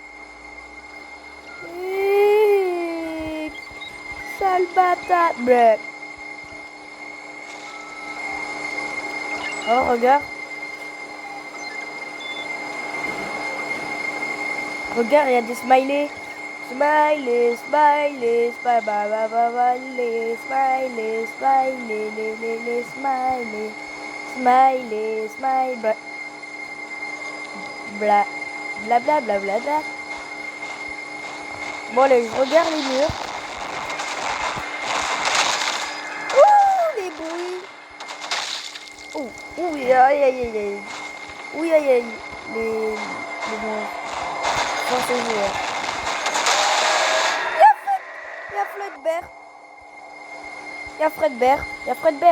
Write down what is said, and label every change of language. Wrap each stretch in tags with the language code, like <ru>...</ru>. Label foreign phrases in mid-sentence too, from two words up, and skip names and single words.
<fr>Sale bâtard. Bleh. Oh, regarde. Regarde, il y a des smileys. Smiley, smiley, smiley, smiley, smiley, smiley, smiley, smiley, bla, bla, bla, bla, bla, bla. Bon, allez, je regarde les murs. Oh, les bruits. Oh, oui, aïe, aïe, aïe, aïe. Oui, aïe, aïe. Les bons. Sans ces joueurs. Il y a Fredbear.</fr>